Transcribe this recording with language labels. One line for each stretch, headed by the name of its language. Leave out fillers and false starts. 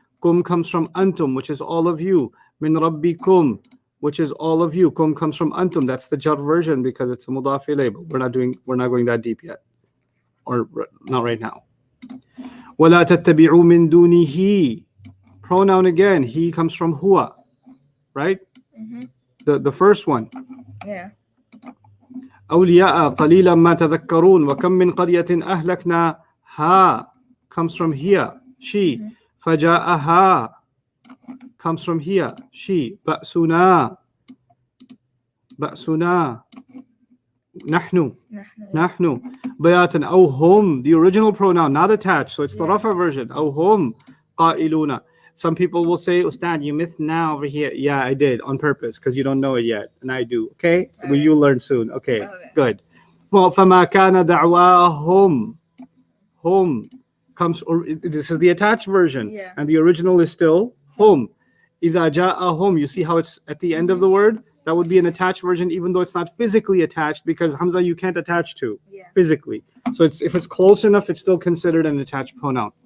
English: Kum comes from antum, which is all of you. Min rabbikum, which is all of you. Kum comes from antum. That's the jar version because it's a mudaf ilayh, but we're not going that deep yet, or not right now.
Arabic: وَلَا تَتَّبِعُوا مِن دُونِهِ.
English: Pronoun again. He comes from huwa, right? The first one. Yeah.
Arabic: أولياء قليلا ما تذكرون وكم من قرية أهلكنا
English: Ha comes from here. She. Faja'aha comes from here. She. Ba'suna. Ba'suna. Nahnu.
Arabic: نحن.
English: Nahnu. Bayatan. Aw hum. The original pronoun, not attached. So it's the Yeah. Rafa version. Aw hum. Qa'iluna. Some people will say, Ustad, you missed now over here. Yeah, I did on purpose because you don't know it yet. And I do. Okay? Well, Okay. you'll learn soon. Okay. Okay. Good.
Arabic: Well, فَمَا كَانَ دَعْوَاهُمْ.
English: Hum comes, or this is the attached version. Yeah. And the original is still hum.
Arabic: إِذَا جَاءَهُمْ.
English: You see how it's at the end of the word? That would be an attached version, even though it's not physically attached, because Hamza you can't attach to Yeah. physically. So it's, if it's close enough, it's still considered an attached pronoun.